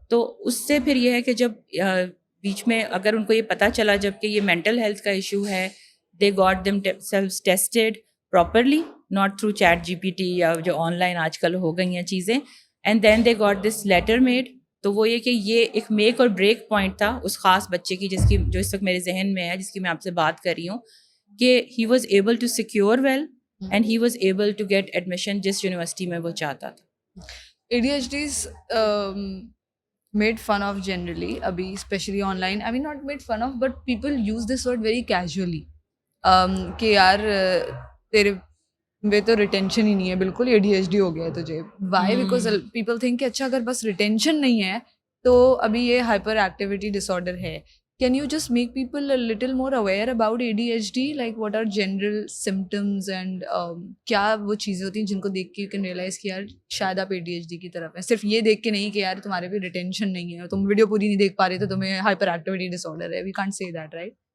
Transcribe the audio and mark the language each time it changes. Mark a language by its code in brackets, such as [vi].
[ur] تو اس سے پھر یہ ہے کہ جب بیچ میں اگر ان کو یہ پتہ چلا جب کہ یہ مینٹل ہیلتھ کا ایشو ہے، [en] they got them self tested properly, not through ChatGPT [ur] یا جو آن لائن آج کل ہو گئی ہیں چیزیں، [en] And then they got this later made. [ur] تو وہ یہ کہ یہ ایک میک اور بریک پوائنٹ تھا اس خاص بچے کی جس کی جو اس وقت میرے ذہن میں ہے، جس کی میں آپ سے بات کر رہی ہوں، کہ [en] he was able to secure well and he was able to get admission [ur] جس یونیورسٹی میں وہ چاہتا تھا. [en] ADHD is made fun of generally, [ur] abhi [en] especially online. I mean not made fun of, but people use this word very casually. [ur] کہ یار تیرے وہ تو ریٹینشن ہی نہیں ہے بالکل, ADHD ہو گیا ہے تجھے. [en] Why? Because people think [ur] کہ اچھا اگر بس ریٹینشن نہیں ہے تو ابھی یہ ہائپر ایکٹیویٹی ڈس آرڈر ہے. [en] can you just make people little more aware about ADHD, like what are general symptoms and [ur] کیا وہ چیزیں ہوتی ہیں جن کو دیکھ کے [en] you can realise [ur] کہ یار شاید آپ ADHD کی طرف ہیں, صرف یہ دیکھ کے نہیں کہ یار تمہارے بھی ریٹینشن نہیں ہے, تم ویڈیو پوری نہیں دیکھ پا رہے تو تمہیں ہائپر ایکٹیویٹی ڈس آرڈر ہے. [en] We can't say that, right?